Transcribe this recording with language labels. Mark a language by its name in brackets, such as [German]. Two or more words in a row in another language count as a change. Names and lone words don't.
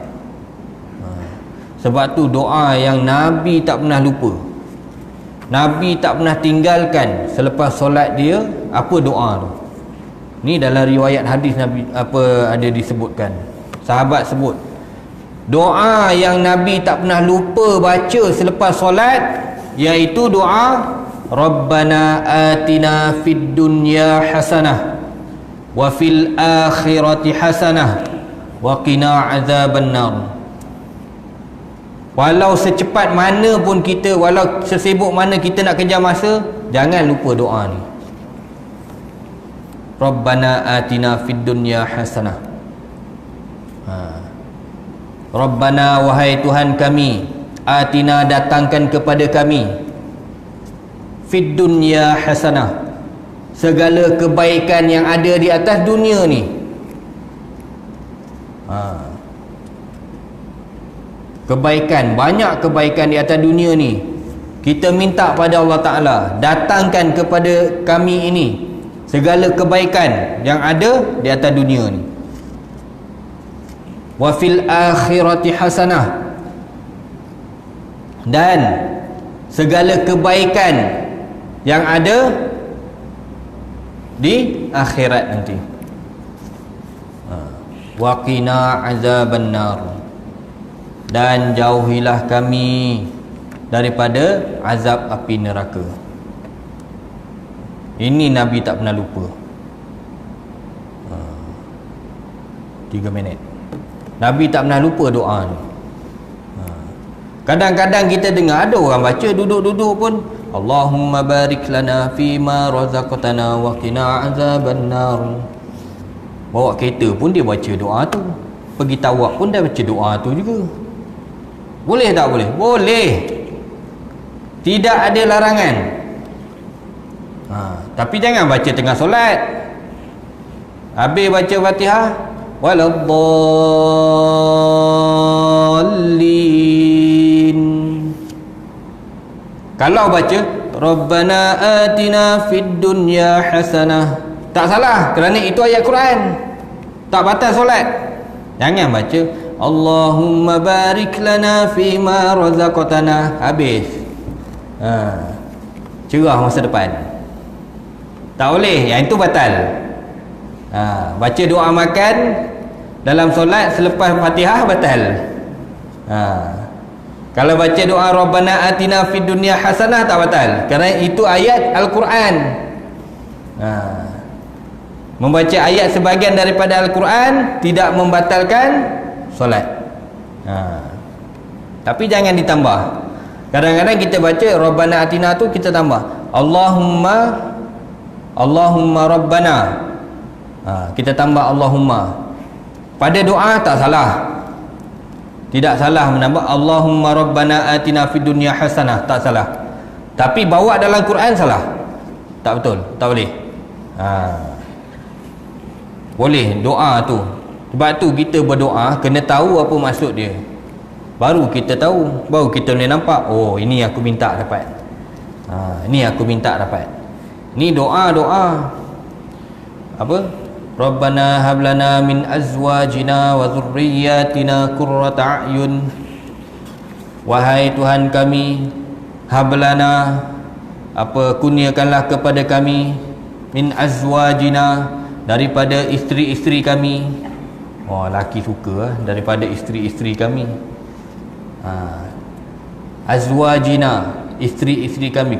[Malay] Sebab tu doa yang Nabi tak pernah lupa, Nabi tak pernah tinggalkan selepas solat dia. Apa doa tu? Ni dalam riwayat hadis Nabi ada disebutkan. Sahabat sebut doa yang Nabi tak pernah lupa baca selepas solat, iaitu doa [Arabic] ربنا آتنا في الدنيا حسنة وفي الآخرة حسنة وقنا عذاب النار. [Malay] Walau secepat mana pun kita, walau sesibuk mana kita nak kejar masa, jangan lupa doa ni. [Arabic] ربنا آتنا في الدنيا حسنة. [Malay] Rabbana, wahai Tuhan kami, atina, datangkan kepada kami, [Arabic] في الدنيا حسنة, [Malay] segala kebaikan yang ada di atas dunia ni. Kebaikan, banyak kebaikan di atas dunia ni. Kita minta pada Allah Ta'ala, datangkan kepada kami ini segala kebaikan yang ada di atas dunia ni. [Arabic] وفي الآخرة حسنة, [Malay] dan segala kebaikan yang ada di akhirat nanti. [Arabic] وقنا عذاب النار, [Malay] dan jauhilah kami daripada azab api neraka. Ini Nabi tak pernah lupa. 3 minit. Nabi tak pernah lupa doa ni. Kadang-kadang kita dengar ada orang baca duduk-duduk pun, [Arabic] اللهم بارك لنا فيما رزقتنا وقنا عذاب النار. [Malay] Bawa kereta pun dia baca doa tu. Pergi tawaf pun dia baca doa tu juga. Boleh tak boleh? Boleh. Tidak ada larangan. Tapi jangan baca tengah solat. Habis baca Fatihah, waladdallin. Kalau baca [Arabic] ربنا آتنا في الدنيا حسنة, [Malay] tak salah, kerana itu ayat Quran, tak batal solat. Jangan baca [Arabic] اللهم بارك لنا فيما رزقتنا, [Malay] habis cerah masa depan. Tak boleh, yang itu batal. Baca doa makan dalam solat selepas Fatihah batal. Kalau baca doa [Arabic] ربنا آتنا في الدنيا حسنة [Malay] tak batal, kerana itu ayat Al-Quran. Membaca ayat sebahagian daripada Al-Quran tidak membatalkan solat. Tapi jangan ditambah. Kadang-kadang kita baca [Arabic] ربنا آتنا [Malay] tu kita tambah [Arabic] اللهم ربنا. [Malay] Kita tambah Allahumma. Pada doa tak salah. Tidak salah menambah [Arabic] اللهم ربنا آتنا في الدنيا حسنة, [Malay] tak salah. Tapi bawa dalam Quran salah. Tak betul, tak boleh. Boleh doa tu. Sebab tu kita berdoa kena tahu apa maksud dia. Baru kita tahu, baru kita boleh nampak, oh ini aku minta dapat. Ini aku minta dapat. Ni doa-doa apa? [Arabic] ربنا هب لنا من أزواجنا وذرياتنا قرة أعين. [Malay] Wahai Tuhan kami, hablana, kurniakanlah kepada kami, [Arabic] من أزواجنا, [Malay] daripada isteri-isteri kami. Oh, laki suka daripada isteri-isteri kami. Azwajina, isteri-isteri kami.